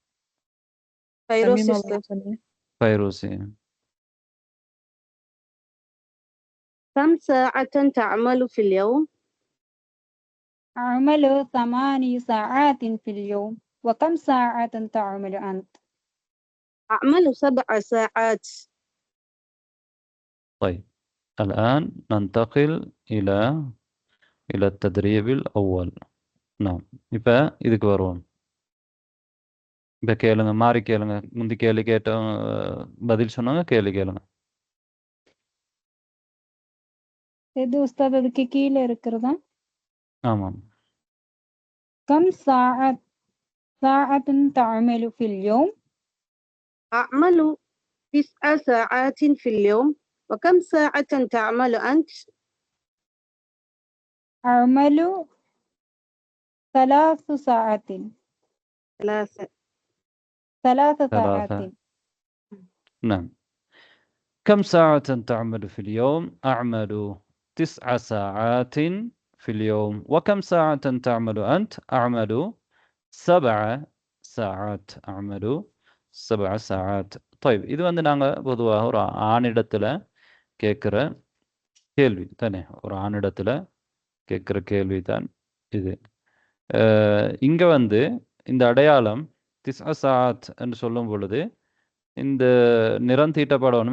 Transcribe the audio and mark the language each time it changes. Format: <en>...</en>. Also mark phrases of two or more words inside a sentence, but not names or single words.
<ar>ஃபைரூசி. كم ساعة تعمل في اليوم؟ أعمل 8 ساعات في اليوم. وكم ساعة تعمل أنت؟ أعمل 7 ساعات. طيب الآن ننتقل إلى التدريب الأول. نعم.</ar> <ta>இப்போ இதுக்கு வருவோம். இப்போ கேளுங்க, மாறி கேளுங்க. முந்தி கேள்வி கேட்டோம், பதில் சொன்னாங்க, கேள்வி கேளுங்க. இது உஸ்தாத் அதுக்கு கீழே இருக்கிறதா? ஆமாம்.</ta> <ar>كم ساعة تعمل في اليوم؟ أعمل 9 ساعات في اليوم. وكم ساعة تعمل أنت؟ أعمل 3 ساعات. 3 ساعات. نعم. كم ساعة تعمل في اليوم؟ أعمل 9 ساعات في اليوم. وكم ساعة تعمل أنت؟ أعمل 7 ساعات. أعمل 7 ساعات.</ar> <ta>طيب இது வந்து நாங்க பொதுவாக ஒரு ஆணிடத்துல கேட்குற கேள்வி தானே. ஒரு ஆணிடத்துல கேட்குற கேள்வி தான் இது. இங்க வந்து இந்த அடையாளம் 9 சாத் என்று சொல்லும் பொழுது இந்த நிறம் தீட்டப்படணும்.</ta>